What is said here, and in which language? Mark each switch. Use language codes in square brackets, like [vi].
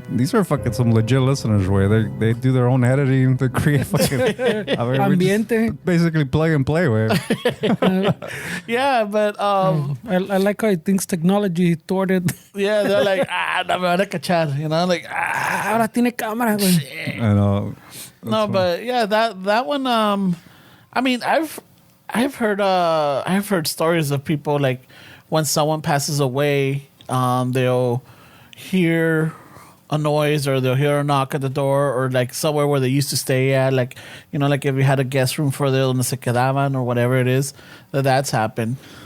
[en] These are fucking some legit listeners, where they do their own editing to create fucking I mean, we just [es] Ambiente. [en] basically plug and play, way. Yeah, but I like how he thinks technology thwarted. yeah, they're like, [es] no me van a cachar, [en] like, [es] Ahora tiene cámara, güey. [en] I know. No, but yeah, that one. I mean, I've heard stories of people, like, when someone passes away, they'll hear a noise or they'll hear a knock at the door, or like somewhere where they used to stay at, like, like if you had a guest room for [es] donde se quedaban [en] or whatever it is, that's happened.